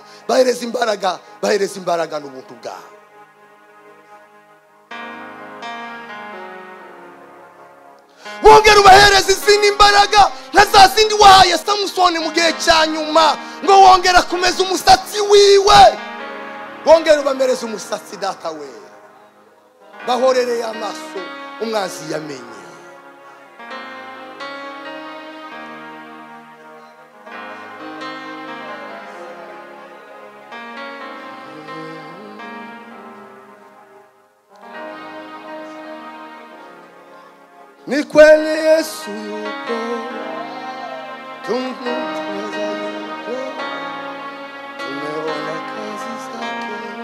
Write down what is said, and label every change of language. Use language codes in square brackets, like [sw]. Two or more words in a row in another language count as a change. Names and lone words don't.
[rw] Bahereza imbaraga n'ubuntu bwawe. Wongera ubahereza izindi imbaraga nka za zindi wahaye Samusoni mu gihe cya nyuma, ngo wongera kumeza umusatsi wiwe. Wongera ubamereza umusatsi Data we, bahorereye amaso umwanzi yamenye. [sw] Ni kweli Yesu yupo, tumtangaza yupo, tumeona kazi zake.